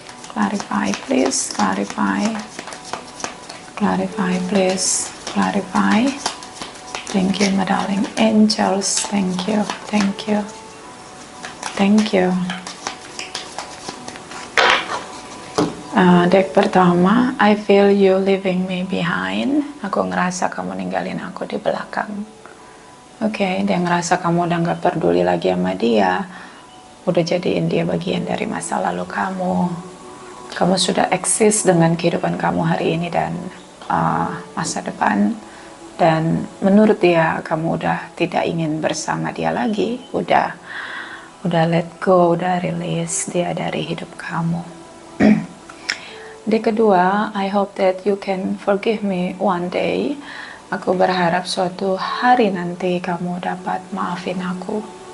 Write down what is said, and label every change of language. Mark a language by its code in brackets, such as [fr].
[en] Clarify please, clarify. Clarify please, clarify. Thank you, my darling angels. Thank you, thank you, thank you. [id] Deck pertama, [en] I feel you leaving me behind. [id] Aku ngerasa kamu ninggalin aku di belakang. Oke, dia ngerasa kamu udah gak peduli lagi sama dia. Udah jadiin dia bagian dari masa lalu kamu. Kamu sudah eksis dengan kehidupan kamu hari ini dan masa depan. Dan menurut dia kamu udah tidak ingin bersama dia lagi. Udah [en] let go, [id] udah release dia dari hidup kamu. Di kedua, [en] I hope that you can forgive me one day. [id] Aku berharap suatu hari nanti kamu dapat maafin aku.